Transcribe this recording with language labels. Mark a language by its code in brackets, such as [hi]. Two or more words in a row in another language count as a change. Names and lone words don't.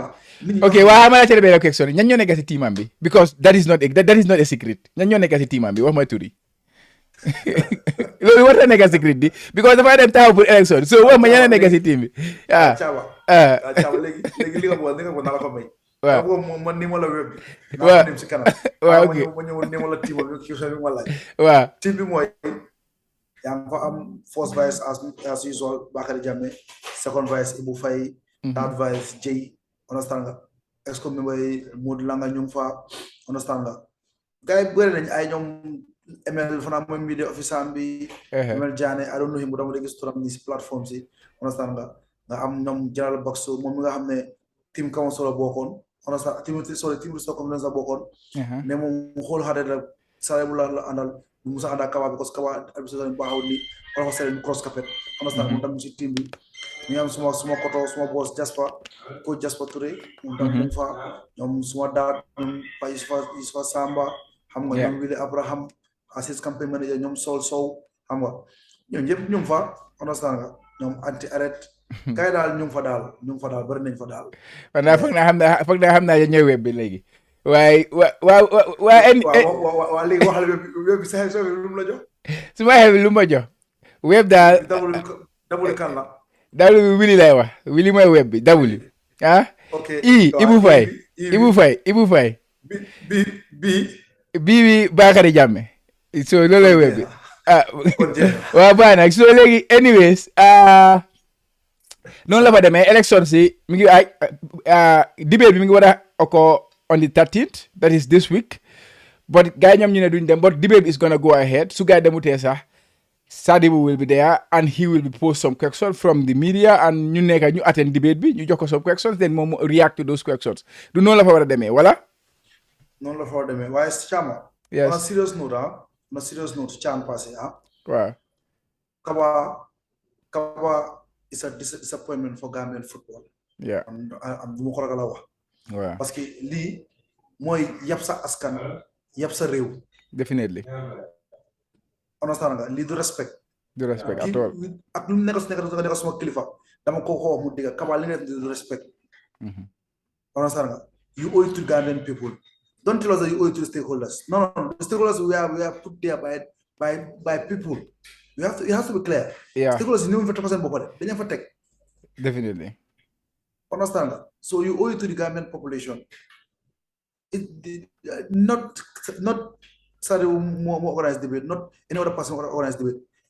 [wo] ok waaw xam nga la benn question ñan ñoo nekk si teamam bi [en] because that is not a secret [wo] ñan ñoo nekk si teamam bi wax ma tur yi loolu war na nekk secret bi because dafa dem taxaw [fr] pour élection [wo] so wax ma ñan nekk si team bi caama léegi li nga bëgg naa la ko may. waaw man ni ma la web bi. waaw dem si kanam. waaw ok ma ñëw ni ma la team bi question bi ma laaj. waaw team bi mooy yaa ngi fa am [en] first vice as usual [wo] Bakary Jammeh [en] second vice [wo] Ibou Faye. [en] third vice [wo] Jay understand nga [en] ex-com member [wo] yi Modou Langa ñu ngi fa understand nga gars yi bëri nañ ay ñoom ML fanaa mooy [en] media officer [wo] bi ML Diané [en] I don't know him [wo] bu dama gis turam ni si plateforme si understand nga am ñoom General Boxo moom mi nga xam ne team Kamoso la bokkoon understand team Restore Confidence la bokkoon mais moom mu xool xaare la Sadibou la àndal mu musa ànd ak Kaba because Kaba administration baaxul ni wala ko seen cross capet understand mu tam si team bi ñu am suma koto suma boss Jasper Touré moom tam mu fa ñoom suma daat ñoom Pa Yusufa Samba xam nga ñoom Willie Abraham [en] assist campaign manager [wo] ñoom Sol Sow xam nga ñoom ñëpp ñu fa understand nga ñoom anti arrêt kay daal ñu fa daal bari nañ fa daal foog naa xam naa ñëw web bi léegi waaye waa léegi waxal web bi sa xel lu mu la jox su ma xel lu ma jox web daal dabul kan la dabul bi Willy lay wax Willy mooy web bi dabul Ibou Faye bi Bakary Jammeh so loolu lay web bi waaw baax nag so léegi anyways noonu la fa demee élection si mi ngi debate bi mi ngi war a oko [en] on the 13th that is this week but [wo] gars yi ñoom ñu ne duñ dem but [en] debate is gonna go ahead [wo] su gars yi demutee sax [en] Sadibou will be there and he will be post some questions from the media and [wo] ñu nekk ñu [en] attend debate [wo] bi ñu jox ko [en] some questions then [wo] moom [en] react to those questions [wo] du noonu la fa war a demee wala. noonu la fa war a demee waaye Chama. yes [en] on a serious note [fr] Cham passé [wo] waaw. [en] Kaba is a disappointment for Gambian football. yeah [wo] am du ma ko ragal a wax. waaw parce que lii mooy yab sa askan yab sa réew. definitely. understand nga lii du respect [en] at all [wo] ak lu mu nekk suma kilifa dama ko xoo mu digga Kaba li nga def du respect understand nga [en] you owe it to Gambian people don't tell us that you owe it to the stakeholders no the stakeholders we are put there by people you have to be clear [wo] stakeholders yi ni mu fa tax seen bopp de dañu fa teg definitely understand nga [en] so you owe it to the Gambian population not Sadibou more organized debate, not any other person organized debate.